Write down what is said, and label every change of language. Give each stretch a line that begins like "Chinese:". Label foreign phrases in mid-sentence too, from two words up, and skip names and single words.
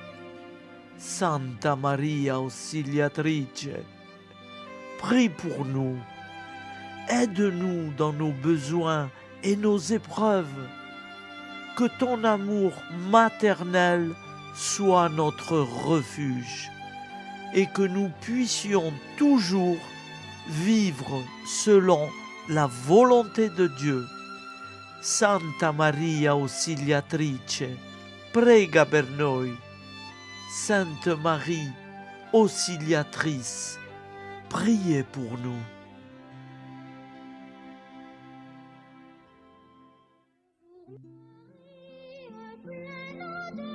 French: Santa Maria Auxiliatrice, prie pour nous, aide-nous dans nos besoins et nos épreuves, que ton amour maternel soit notre refuge et que nous puissions toujours vivre selon la volonté de Dieu.
Italian: Santa Maria Auxiliatrice, prega per noi.
French: Sainte Marie, Auxiliatrice, priez pour nous. Pleine